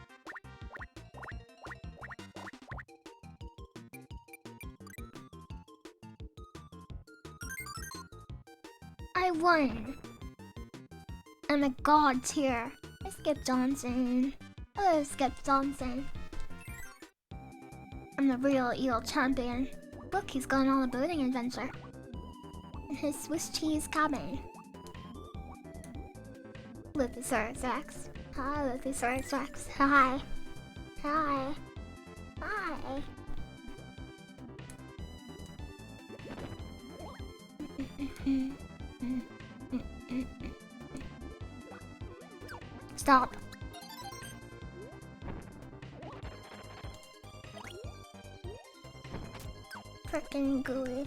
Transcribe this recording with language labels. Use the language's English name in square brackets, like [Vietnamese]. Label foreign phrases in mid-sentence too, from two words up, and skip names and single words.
[English] I won! I'm a god tier. I Skip Johnson. Hello, Skip Johnson. I'm the real eel champion. Look, he's gone on a boating adventure. In his Swiss cheese cabin. Luthesaurus Rex. Hi, Luthesaurus Rex. Hi. Hi. Hi. Stop. Frickin' Gooey.